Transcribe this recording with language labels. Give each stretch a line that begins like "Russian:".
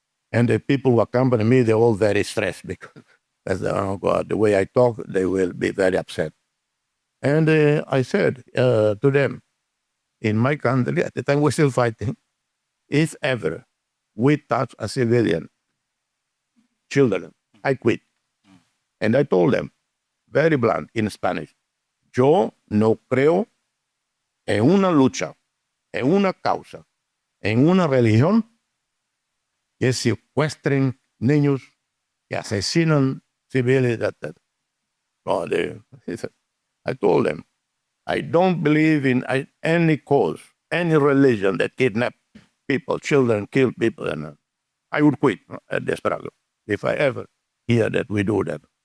English: And the people who accompany me, they're all very stressed because, oh God, the way I talk, they will be very upset. And I said to them, in my country, at the time we're still fighting, if ever we touch a civilian, children, I quit. And I told them, very blunt, in Spanish,
Spanish: yo no creo en una lucha, en una causa, en una religión que secuestren niños, que asesinan civiles.
English: I told them, I don't believe in any cause, any religion that kidnap people, children, kill people. And I would quit the struggle if I ever hear that we do that.